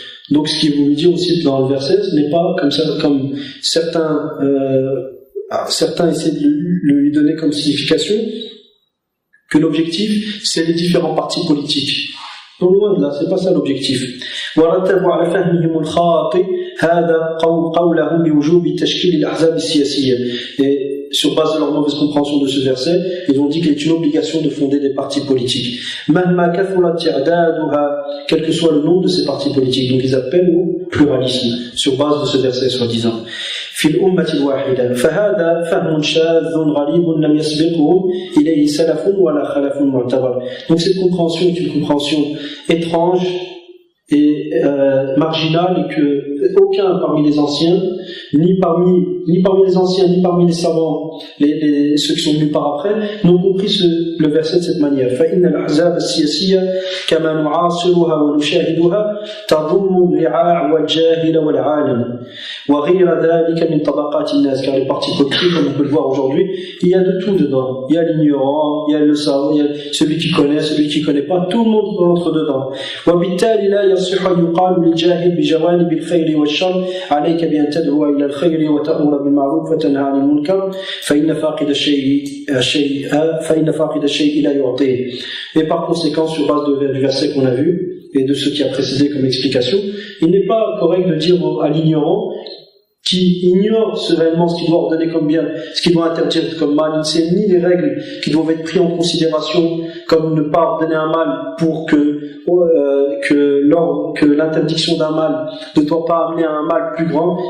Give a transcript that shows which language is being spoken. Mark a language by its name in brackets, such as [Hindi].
[French] Donc ce qu'il veut dire aussi dans le verset, ce n'est pas comme certains essaient de lui donner comme signification que l'objectif c'est les différents partis politiques. Donc loin de là, c'est pas ça l'objectif. [Arabic] ورتبوا على فهمهم الخاطئ هذا قولهم بوجوب تشكيل الأحزاب السياسية. [French] Et sur base de leur mauvaise compréhension de ce verset, ils ont dit qu'il est une obligation de fonder des partis politiques. Quel que soit le nombre de ces partis politiques. Donc ils appellent au pluralisme, sur base de ce verset soi-disant. [Arabic] في الأمة الواحدة فهذا فهم شاذ غريب لم يسبقهم إليه سلف ولا خلف معتبر. [French] Donc cette compréhension est une compréhension étrange est marginal et que aucun parmi les anciens, ni parmi les anciens, ni parmi les savants, ceux qui sont venus par après, n'ont compris le verset de cette manière. [Arabic] فإن الأحزاب السياسية كما نعاصرها ونشاهدها تضم الرعاع والجاهل والعالم وغير ذلك من طبقات الناس. [French] Car les partis politiques, comme on peut le voir aujourd'hui, il y a de tout dedans. Il y a l'ignorant, il y a le savant, il y a celui qui connaît, celui qui connaît pas. Tout le monde rentre dedans. [Arabic] وبالتالي لا يصح أن يقال للجاهل بجوانب الخير والشر عليك بأن تدعو إلى الخير وتأمر بالمعروف وتنهى عن المنكر فإن فاقد الشيء لا يعطيه. [French] Et par conséquent, sur base du verset qu'on a vu et de ce qui a précédé comme explication, il n'est pas correct de dire à l'ignorant qui ignore réellement ce qu'il doit ordonner comme bien, ce qu'il doit interdire comme mal, il ne sait ni les règles qui doivent être prises en considération, comme ne pas ordonner un mal pour que l'interdiction d'un mal ne doit pas amener à un mal plus grand.